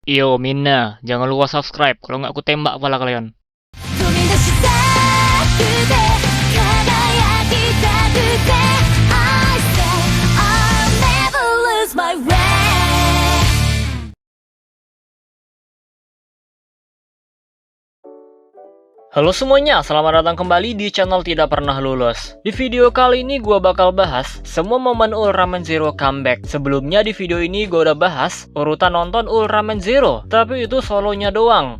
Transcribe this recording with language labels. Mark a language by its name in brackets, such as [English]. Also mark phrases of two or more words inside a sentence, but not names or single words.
[Indonesian] Yo Mina, jangan lupa subscribe, kalau nggak aku tembak kepala kalian. [Japanese] 飛び出したくて輝きたくて [English] I say I'll never lose my way. [Indonesian] Halo semuanya, selamat datang kembali di channel Tidak Pernah Lulus. Di video kali ini gue bakal bahas semua momen Ultraman Zero comeback. Sebelumnya di video ini gue udah bahas urutan nonton Ultraman Zero, tapi itu solonya doang.